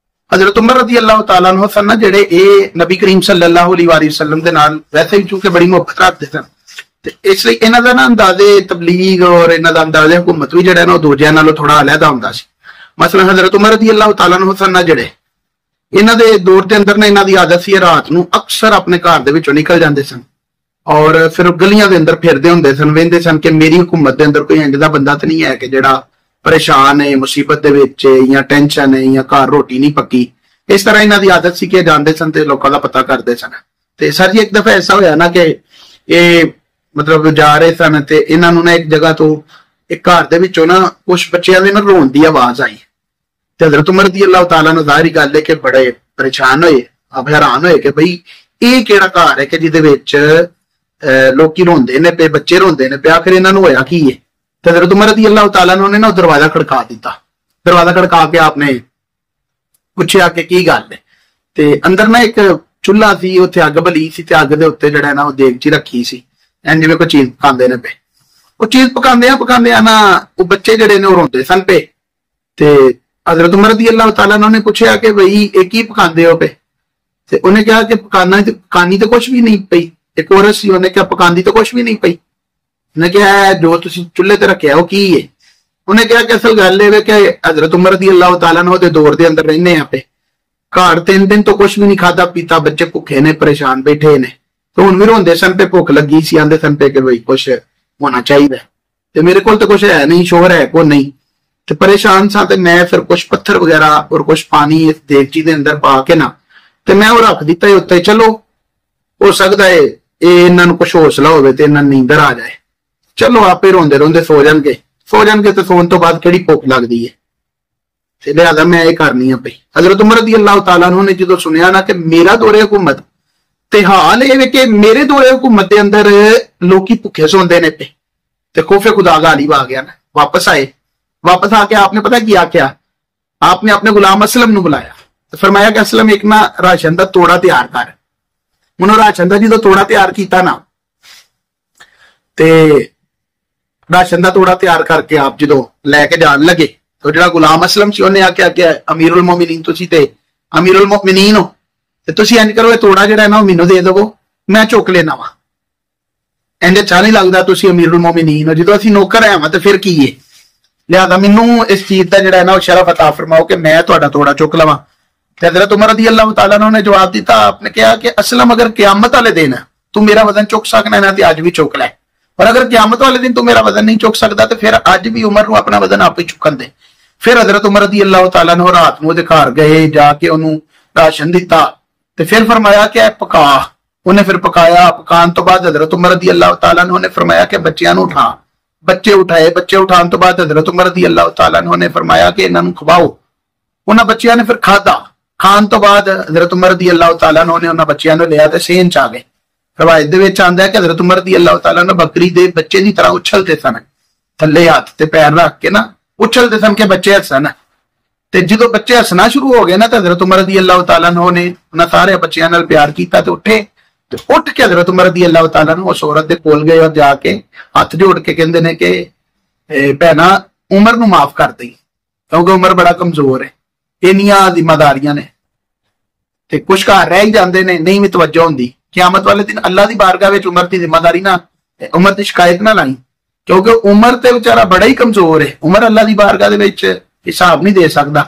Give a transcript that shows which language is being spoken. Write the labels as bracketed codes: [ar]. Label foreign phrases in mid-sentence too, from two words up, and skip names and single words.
[pa] ਹਜ਼ਰਤ ਉਮਰ [ar] رضي الله تعالى عنه [pa] ਸਨ ਨਾ ਜੇੜੇ ਯੇ ਨਬੀ ਕਰੀਮ [ar] صلى الله عليه وسلم [pa] ਦੇ ਨਾਲ [ur] ویسے بھی چونکہ بڑی محبت رکھتے [pa] ਸਨ ਤੇ ਇਸਲਿਏ ਇਨ੍ਹਾਂ ਦਾ ਨਾ ਅੰਦਾਜ਼ੇ ਤਬਲੀਗ਼ ਔਰ ਇਨ੍ਹਾਂ ਦਾ ਅੰਦਾਜ਼ੇ ਹੁਕੂਮਤ ਭੀ ਜੇੜਾ ਨਾ ਦੂਜਿਆਂ ਨਾਲੋਂ ਥੋੜ੍ਹਾ ਅਲਹਿਦਾ ਹੁੰਦਾ ਸੀ। ਮਸਲਨ ਹਜ਼ਰਤ ਉਮਰ [ar] رضي الله تعالى عنه [pa] ਸਨ ਨਾ ਜੇੜੇ ਇਨ੍ਹਾਂ ਦੇ ਦੌਰ ਦੇ ਅੰਦਰ ਨਾ ਇਨ੍ਹਾਂ ਦੀ ਆਦਤ ਸੀ ਰਾਤ ਨੂੰ ਅਕਸਰ ਆਪਣੇ ਘਰ ਦੇ ਵਿਚੋਂ ਨਿਕਲ ਜਾਂਦੇ ਸਨ ਔਰ ਫਿਰ ਗਲੀਆਂ ਦੇ ਅੰਦਰ ਫਿਰਦੇ ਹੁੰਦੇ ਸਨ, ਵੇਂਦੇ ਸਨ ਕਿ ਮੇਰੀ ਹੁਕੂਮਤ ਦੇ ਅੰਦਰ ਕੋਈ ਇੰਜ ਦਾ ਬੰਦਾ ਤੇ ਨਹੀਂ ਹੈ ਕਿ ਜੇੜਾ ਪਰੇਸ਼ਾਨ ਹੈ, ਮੁਸੀਬਤ ਦੇ ਵਿਚ ਯਾ ਟੈਂਸ਼ਨ ਹੈ ਯਾ ਘਰ ਰੋਟੀ ਨਹੀਂ ਪੱਕੀ। ਇਸ ਤਰ੍ਹਾਂ ਇਨ੍ਹਾਂ ਦੀ ਆਦਤ ਸੀ ਕਿ ਜਾਂਦੇ ਸਨ ਤੇ ਲੋਕਾਂ ਦਾ ਪਤਾ ਕਰਦੇ ਸਨ। ਤੇ ਸਰ ਜੀ ਇਕ ਦਫ਼ਾ ਐਸਾ ਹੋਇਆ ਨਾ ਕਿ ਯੇ ਮਤਲਬ ਜਾ ਰਹੇ ਸਨ ਤੇ ਇਨ੍ਹਾਂ ਨੂੰ ਨਾ ਇਕ ਜਗ੍ਹਾ ਤੋਂ ਇਕ ਘਰ ਦੇ ਵਿਚੋਂ ਨਾ ਕੁਝ ਬੱਚੀਆਂ ਦੇ ਨਾ ਰੋਣ ਦੀ ਆਵਾਜ਼ ਆਈ ਤੇ ਹਜ਼ਰਤ ਉਮਰ [ar] رضي الله تعالى عنه [pa] ਜ਼ਾਹਿਰ ਗੱਲ ਹੈ ਕਿ ਬੜੇ ਪਰੇਸ਼ਾਨ ਹੋਏ, ਆਪ ਹੈਰਾਨ ਹੋਏ ਕਿ ਭਾਈ ਯੇ ਕੇੜਾ ਘਰ ਹੈ ਕਿ ਜਿਹਦੇ ਵਿਚ ਲੋਕੀ ਰੋਂਦੇ ਨੇ ਪੇ, ਬੱਚੇ ਰੋਂਦੇ ਨੇ ਪੇ, ਆਖ਼ਿਰ ਇਨ੍ਹਾਂ ਨੂੰ ਹੋਇਆ ਕੀ ਹੈ। ਤੇ ਹਜ਼ਰਤ ਉਮਰ [ar] رضي الله تعالى عنه [pa] ਨੇ ਨਾ ਦਰਵਾਜ਼ਾ ਖੜਕਾ ਦਿੱਤਾ। ਦਰਵਾਜ਼ਾ ਖੜਕਾ ਕੇ ਆਪਣੇ ਪੁੱਛਿਆ ਕਿ ਕੀ ਗੱਲ ਹੈ ਤੇ ਅੰਦਰ ਨਾ ਇਕ ਚੁੱਲ੍ਹਾ ਸੀ, ਉੱਥੇ ਅੱਗ ਬਲੀ ਸੀ ਤੇ ਅੱਗ ਦੇ ਉੱਤੇ ਜਿਹੜਾ ਨਾ ਦੇਗਚੀ ਰੱਖੀ ਸੀ, ਏਂਜ ਜਿਵੇਂ ਕੋਈ ਚੀਜ਼ ਪਕਾਂਦੇ ਨੇ ਪੇ। ਵੋ ਚੀਜ਼ ਪਕਾਂਦੇ ਨਾ ਵੋ ਬੱਚੇ ਜਿਹੜੇ ਨੇ ਰੋਂਦੇ ਸਨ ਪੇ ਤੇ ਹਜ਼ਰਤ ਉਮਰ [ar] رضي الله تعالى عنه [pa] ਨੇ ਪੁੱਛਿਆ ਕਿ ਭਾਈ ਯੇ ਕੀ ਪਕਾਂਦੇ ਹੋ ਪੇ ਤੇ ਉਨ੍ਹੇਂ ਕਹਾ ਕਿ ਪਕਾਨੀ ਤੋ ਕੁਝ ਭੀ ਨਹੀਂ ਪਈ। ਇਕ ਔਰਤ ਸੀ, ਉਨ੍ਹੇਂ ਕਹਾ ਪਕਾਂਦੀ ਤੋ ਕੁਝ ਭੀ ਨਹੀਂ ਪਈ। ਉਨ੍ਹੇਂ ਕਹਾ ਜੋ ਤੁਸੀਂ ਚੁੱਲ੍ਹੇ ਤੇ ਰੱਖਿਆ ਵੋ ਕੀ ਹੈ। ਉਨ੍ਹੇਂ ਕਹਾ ਕਿ ਅਸਲ ਗੱਲ ਹੈ ਕਿ ਹਜ਼ਰਤ ਉਮਰ [ar] رضي الله تعالى عنه [pa] ਦੇ ਦੌਰ ਦੇ ਅੰਦਰ ਰਹਿਣੇ ਆ ਪੇ, ਘਰ 3 ਦਿਨ ਤੋਂ ਕੁਝ ਭੀ ਨਹੀਂ ਖਾਧਾ ਪੀਤਾ, ਬੱਚੇ ਭੁੱਖੇ ਨੇ, ਪਰੇਸ਼ਾਨ ਬੈਠੇ ਨੇ, ਤੋ ਹੁਣ ਭੀ ਰੋਂਦੇ ਸਨ ਪੇ, ਭੁੱਖ ਲੱਗੀ ਸੀ, ਆਂਦੇ ਸਨ ਪੇ ਕਿ ਭਾਈ ਕੁਝ ਹੋਣਾ ਚਾਹੀਦਾ ਤੇ ਮੇਰੇ ਕੋਲ ਤੋ ਕੁਝ ਹੈ ਨਹੀਂ, ਸ਼ੋਰ ਹੈ ਕੋ ਨਹੀਂ ਤੇ ਪਰੇਸ਼ਾਨ ਸਾਂ ਤੇ ਮੈਂ ਫਿਰ ਕੁਝ ਪੱਥਰ ਵਗ਼ੈਰਾ ਔਰ ਕੁਝ ਪਾਣੀ ਇਸ ਦੇਗਚੀ ਦੇ ਅੰਦਰ ਪਾ ਕੇ ਨਾ ਤੇ ਮੈਂ ਵੋ ਰੱਖ ਦਿੱਤਾ ਹੈ ਉੱਤੇ। ਚੱਲੋ ਹੋ ਸਕਦਾ ਹੈ ਯੇ ਇਨ੍ਹਾਂ ਨੂੰ ਕੁਝ ਹੌਸਲਾ ਹੋਵੇ ਤੇ ਇਨ੍ਹਾਂ ਨੂੰ ਨੀਂਦਰ ਆ ਜਾਏ, ਚੱਲੋ ਆਪੇ ਰੋਂਦੇ ਰੋਂਦੇ ਸੌਂ ਜਾਣਗੇ ਤੇ ਸੌਣ ਤੋਂ ਬਾਅਦ ਕਿਹੜੀ ਭੁੱਖ ਲੱਗਦੀ ਹੈ ਤੇ ਲਿਹਾਜ਼ਾ ਮੈਂ ਯੇ ਕਰਨੀ ਹੈ ਪਈ। ਹਜ਼ਰਤ ਉਮਰ [ar] رضي الله تعالى عنه [pa] ਨੇ ਜਦੋਂ ਸੁਣਿਆ ਨਾ ਕਿ ਮੇਰਾ ਦੌਰੇ ਹੁਕੂਮਤ ਤੇ ਹਾਲ ਯੇ ਕਿ ਮੇਰੇ ਦੌਰੇ ਹੁਕੂਮਤ ਕੇ ਅੰਦਰ ਲੋਕੀ ਭੁੱਖੇ ਸੌਂਦੇ ਨੇ ਪੇ ਤੇ ਖ਼ੌਫ਼ੇ ਖ਼ੁਦਾ ਗ਼ਾਲਿਬ ਆ ਗਿਆ ਨਾ। ਵਾਪਸ ਆਏ, ਵਾਪਸ ਆ ਕੇ ਆਪਣੇ ਪਤਾ ਕੀ ਕੀਤਾ, ਆਪਣੇ ਆਪਣੇ ਗ਼ੁਲਾਮ ਅਸਲਮ ਨੂੰ ਬੁਲਾਇਆ ਤੇ ਫ਼ਰਮਾਇਆ ਕਿ ਅਸਲਮ ਇਕ ਨਾ ਰਾਸ਼ਨ ਦਾ ਤੋੜਾ ਤਿਆਰ ਕਰ। ਉਨ੍ਹੋਂ ਨੇ ਰਾਸ਼ਨ ਦਾ ਜੋ ਤੋੜਾ ਤਿਆਰ ਕੀਤਾ ਨਾ ਤੇ ਰਾਸ਼ਨ ਦਾ ਤੋੜਾ ਤਿਆਰ ਕਰਕੇ ਆਪ ਜੋ ਲੈ ਕੇ ਜਾਣ ਲੱਗੇ ਤੋ ਜੋ ਗ਼ੁਲਾਮ ਅਸਲਮ ਸੇ ਉਨ੍ਹੇਂ ਆਖਿਆ ਕਿ ਅਮੀਰੁਲ ਮੋਮਿਨੀਨ ਤੁਸੀਂ ਤੇ ਅਮੀਰੁਲ ਮੋਮਿਨੀਨ ਹੋ ਤੇ ਤੁਸੀਂ ਇੰਜ ਕਰੋ, ਤੋੜਾ ਜਿਹੜਾ ਨਾ ਮੈਨੂੰ ਦੇ ਦੇਵੋ, ਮੈਂ ਚੁੱਕ ਲੈਣਾ ਵਾ। ਇੰਜ ਅੱਛਾ ਨਹੀਂ ਲੱਗਦਾ, ਤੁਸੀਂ ਅਮੀਰੁਲ ਮੋਮਿਨੀਨ ਹੋ, ਜੋ ਅਸੀਂ ਨੌਕਰ ਹੈ ਤੋ ਫਿਰ ਕੀ ਹੈ, ਲਿਹਾਜ਼ਾ ਮੈਨੂੰ ਇਸ ਚੀਜ਼ ਕਾ ਜਿਹੜਾ ਨਾ ਸ਼ਰਫ਼ ਅਤਾ ਫ਼ਰਮਾਓ ਕਿ ਮੈਂ ਤੁਹਾਡਾ ਤੋੜਾ ਚੁੱਕ ਲਵਾਂ। ਤੇ ਹਜ਼ਰਤ ਉਮਰ [ar] رضي الله تعالى عنه [pa] ਨੇ ਜਵਾਬ ਦਿੱਤਾ, ਆਪਣੇ ਕਹਾ ਕਿ ਅਸਲਮ ਅਗਰ ਕ਼ਿਆਮਤ ਵਾਲੇ ਦਿਨ ਤੂੰ ਮੇਰਾ ਵਜ਼ਨ ਚੁੱਕ ਸਕਣਾ ਹੈ ਨਾ ਤੇ ਅੱਜ ਭੀ ਚੁੱਕ ਲੈ, ਔਰ ਅਗਰ ਕ਼ਿਆਮਤ ਵਾਲੇ ਦਿਨ ਤੂੰ ਮੇਰਾ ਵਜ਼ਨ ਨਹੀਂ ਚੁੱਕ ਸਕਦਾ ਤੋ ਫਿਰ ਅੱਜ ਭੀ ਉਮਰ ਨੂੰ ਆਪਣਾ ਵਜ਼ਨ ਆਪ ਹੀ ਚੁੱਕਣ ਦੇ। ਫਿਰ ਹਜ਼ਰਤ ਉਮਰ [ar] رضي الله تعالى عنه [pa] ਰਾਤ ਨੂੰ ਉਹਦੇ ਘਰ ਗਏ, ਜਾ ਕੇ ਉਹਨੂੰ ਰਾਸ਼ਨ ਦਿੱਤਾ ਤੇ ਫਿਰ ਫ਼ਰਮਾਇਆ ਕਿ ਪਕਾ। ਉਨ੍ਹੇਂ ਫਿਰ ਪਕਾਇਆ, ਪਕਾਣੇ ਤੋਂ ਬਾਅਦ ਹਜ਼ਰਤ ਉਮਰ [ar] رضي الله تعالى عنه [pa] ਨੇ ਫ਼ਰਮਾਇਆ ਕਿ ਬੱਚੀਆਂ ਨੂੰ ਉਠਾ। ਬੱਚੇ ਉਠਾਏ, ਬੱਚੇ ਉਠਾਣੇ ਤੋਂ ਬਾਅਦ ਹਜ਼ਰਤ ਉਮਰ [ar] رضي الله تعالى عنه [pa] ਨੇ ਫ਼ਰਮਾਇਆ ਕਿ ਇਨ੍ਹਾਂ ਨੂੰ ਖਵਾਓ। ਉਨ੍ਹਾਂ ਬੱਚੀਆਂ ਨੇ ਫਿਰ ਖਾਧਾ, ਖਾਣ ਤੋਂ ਬਾਅਦ ਹਜ਼ਰਤ ਉਮਰ [ar] رضي الله تعالى عنه [pa] ਨੇ ਉਨ੍ਹਾਂ ਬੱਚੀਆਂ ਨੂੰ ਲਿਆ ਤੇ ਸੇਨ ਚ ਆ ਗਏ। ਰਵਾਇਤ ਦੇ ਵਿਚ ਆਂਦਾ ਹੈ ਕਿ ਹਜ਼ਰਤ ਉਮਰ [ar] رضي الله تعالى عنه [pa] ਬਕਰੀ ਦੇ ਬੱਚੇ ਕੀ ਤਰ੍ਹਾਂ ਉਛਲਤੇ ਸਨ, ਥੱਲੇ ਹੱਥ ਤੇ ਪੈਰ ਰੱਖ ਕੇ ਨਾ ਉਛਲਤੇ ਸਨ ਕਿ ਬੱਚੇ ਹੱਸਣ। ਤੇ ਜੋ ਬੱਚੇ ਹੱਸਣਾ ਸ਼ੁਰੂ ਹੋ ਗਏ ਨਾ ਤੋ ਹਜ਼ਰਤ ਉਮਰ [ar] رضي الله تعالى عنه [pa] ਨੇ ਉਨ੍ਹਾਂ ਸਾਰੇ ਬੱਚੀਆਂ ਨਾਲ ਪਿਆਰ ਕੀਤਾ ਤੇ ਉੱਠੇ ਤੇ ਉੱਠ ਕੇ ਹਜ਼ਰਤ ਉਮਰ [ar] رضي الله تعالى عنه [pa] ਉਸ ਔਰਤ ਦੇ ਕੋਲ ਗਏ ਔਰ ਜਾ ਕੇ ਹੱਥ ਜੋੜ ਕੇ ਕਹਿੰਦੇ ਨੇ ਕਿ ਭੈਣਾ ਉਮਰ ਨੂੰ ਮਾਫ਼ ਕਰ ਦਈਂ, [ur] کیونکہ عمر بڑا کمزور ہے, [pa] ਇੰਨੀਆਂ ਜ਼ਿੰਮੇਦਾਰੀਆਂ ਨੇ ਤੇ ਕੁਝ ਘਰ ਰਹਿ ਹੀ ਜਾਤੇ ਨੇ, ਨਹੀਂ ਭੀ ਤਵੱਜੋ ਹੁੰਦੀ। ਕ਼ਿਆਮਤ ਵਾਲੇ ਦਿਨ ਅੱਲਾਹ ਕੀ ਬਾਰਗਾਹ ਵਿਚ ਉਮਰ ਕੀ ਜ਼ਿੰਮੇਦਾਰੀ ਨਾ, ਉਮਰ ਕੀ ਸ਼ਿਕਾਇਤ ਨਾ ਲਾਈਂ, ਕਿਉਂਕਿ ਉਮਰ ਤੇ ਬੇਚਾਰਾ ਬੜਾ ਹੀ ਕਮਜ਼ੋਰ ਹੈ, ਉਮਰ ਅੱਲਾਹ ਕੀ ਬਾਰਗਾਹ ਦੇ ਵਿਚ ਹਿਸਾਬ ਨਹੀਂ ਦੇ ਸਕਦਾ।